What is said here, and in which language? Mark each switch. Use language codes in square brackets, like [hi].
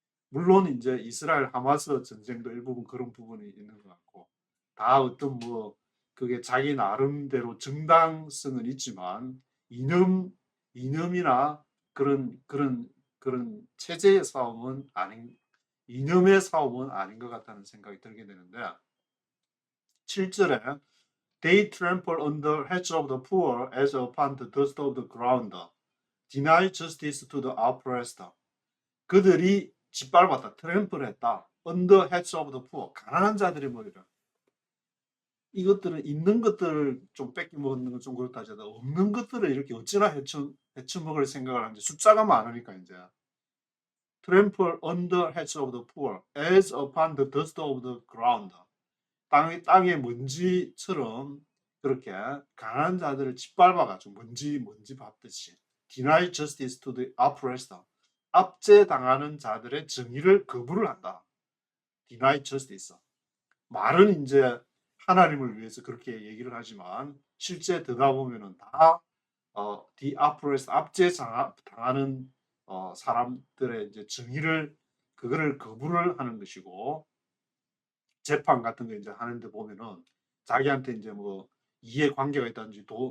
[ko] 물론 이제 이스라엘 하마스 전쟁도 일부분 그런 부분이 있는 것 같고, 다 어떤 뭐 그게 자기 나름대로 정당성은 있지만 이념이나 그런 체제의 싸움은 아닌, 이념의 싸움은 아닌 것 같다는 생각이 들게 되는데, 7절에 [en] They trample on the heads of the poor as upon the dust of the ground. Deny justice to the oppressed. [ko] 그들이 짓밟았다, 트램플했다. [en] On the heads of the poor. [ko] 가난한 자들의 머리를. 이것들은 있는 것들을 좀 뺏기 먹는 건 좀 그렇다 하더라도 없는 것들을 이렇게 어찌나 헤쳐먹을 생각을 하는지, 숫자가 많으니까 이제. [en] Trample on the heads of the poor as upon the dust of the ground. [ko] 땅의 먼지처럼 그렇게 가난한 자들을 짓밟아가지고 먼지 밟듯이. [en] Deny justice to the oppressed. [ko] 압제당하는 자들의 정의를 거부를 한다. [en] Deny justice. [ko] 말은 이제 하나님을 위해서 그렇게 얘기를 하지만 실제 들어가 보면은 다 [en] the oppressed, [ko] 압제당하는 사람들의 이제 정의를, 그거를 거부를 하는 것이고, 재판 같은 거 이제 하는데 보면은 자기한테 이제 뭐 이해관계가 있다든지